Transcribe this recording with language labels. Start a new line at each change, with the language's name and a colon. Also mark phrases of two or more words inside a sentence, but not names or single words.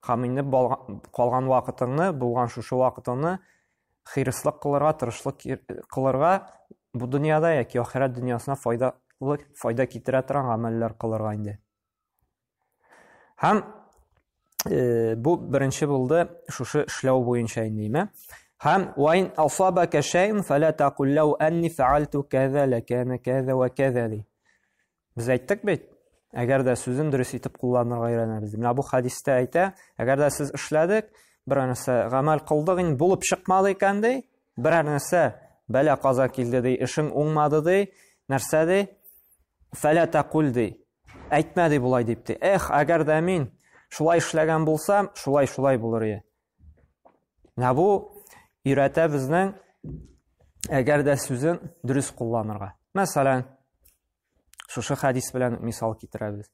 Tatar: Һәм инде калган вакытыңны, булган шушы вакытыңны хирыслык кылырга, тырышлык кылырга, бу дөньяда яки ахират дөньясына файда китерә торган гамәлләр кылырга инде. Һәм бу беренче булды шушы эшләү буенча инде.
Arabic: Һәм وَإِنْ أَصَابَكَ شَيْءٌ فَلَا تَقُلْ لَوْ أَنِّي فَعَلْتُ كَذَا لَكَانَ كَذَا وَكَذَا ди.
Tatar: Без әйттек бит, әгәр дә сүзен дөрес итеп кулланырга өйрәнәбез. Менә бу хадистә әйтә, әгәр дә сез эшләдек, бер нәрсә гамәл кылдык, инде булып чыкмады икән ди, бер нәрсә бәла каза килде ди, эшең уңмады ди, нәрсә ди?
Arabic: فَلَا تَقُلْ
Tatar: ди. Әйтмә ди булай дип ди. Әгәр дә мин шулай эшләгән булсам, шулай булыр иде. Менә бу өйрәтә безнең әгәр дә сүзен дөрес кулланырга. Мәсәлән, шушы хадис белән мисал китерәбез.